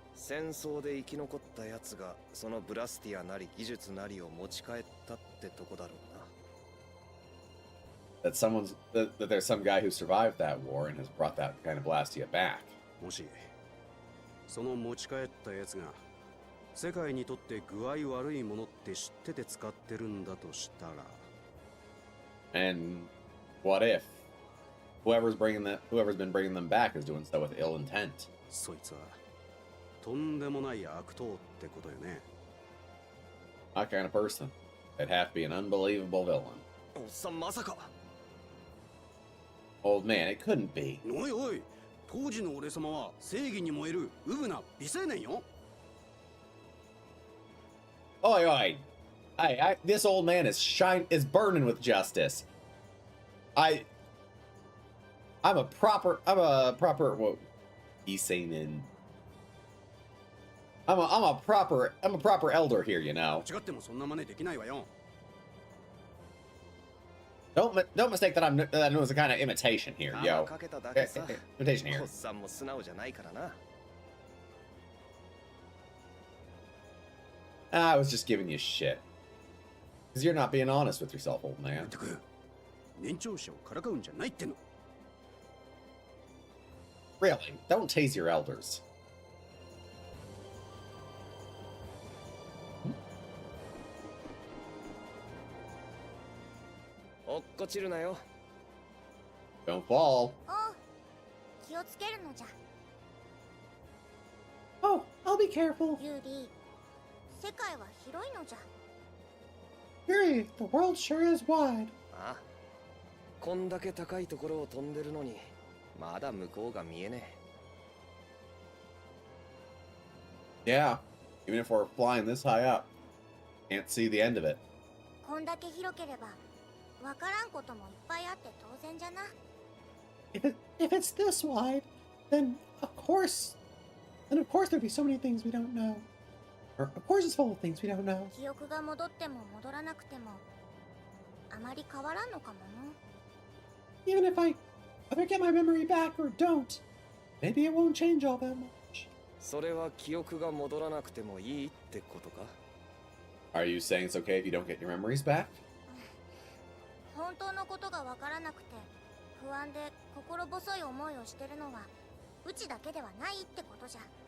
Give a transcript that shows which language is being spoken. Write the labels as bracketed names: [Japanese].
[Japanese] 戦争で生き残ったやつがそのブラスティアなり技術なりを持ち帰ったってとこだろうな。 [English] That there's some guy who survived that war and has brought that kind of Blastia back. [Japanese] もしその持ち帰ったやつが世界にとって具合悪いものって知ってて使ってるんだとしたら。 [English] And what if whoever's been bringing them back is doing so with ill intent? [Japanese] そいつはとんでもない悪党ってことよね。 [English] My kind of person. They'd have to be an unbelievable villain. [Japanese] おっさんまさか。 [English] Old man, it couldn't be. [Japanese] おいおい、当時の俺様は正義に燃えるウブな美青年よ。 [English] Oi, oi! This old man is burning with justice. I'm a proper. What? He's saying in. I'm a proper elder here, you know. [Japanese] 違ってもそんな真似できないわよ。 [English] Don't mistake that that it was a kind of imitation here, [Japanese] あ [English] yo. [Japanese] かけただけさ。 [English] Imitation here. [Japanese] おっさんも素直じゃないからな。 [English] I was just giving you shit. Because you're not being honest with yourself, old [Japanese] ま [English] man. [Japanese] ったく年長者をからかうんじゃないっての。 [English] Really, don't tase your elders. [Japanese] 落っこちるなよ。 [English] Don't fall. [Japanese] おう気をつけるのじゃ [English] Oh, I'll be careful. [Japanese] ユーリー世界は広いのじゃ [English] Yuri, the world sure is wide. [Japanese] ああ、こんだけ高いところを飛んでるのに、まだ向こうが見えね [English] Yeah, even if we're flying this high up, can't see the end of it. [Japanese] こんだけ広ければわからんこともいっぱいあって当然じゃな [English] If it's this wide, then of course there'd be so many things we don't know. Or of course it's full of things we don't know. [Japanese] 記憶が戻っても戻らなくてもあまり変わらんのかもの [English] Even if I get my memory back or don't, maybe it won't change all that much. [Japanese] え。それは記憶が戻らなくてもいいってことか？ [English] Are you saying it's okay if you don't get your memories back? [Japanese] 本当のことがわからなくて不安で心細い思いをしてるのはうちだけではないってことじゃ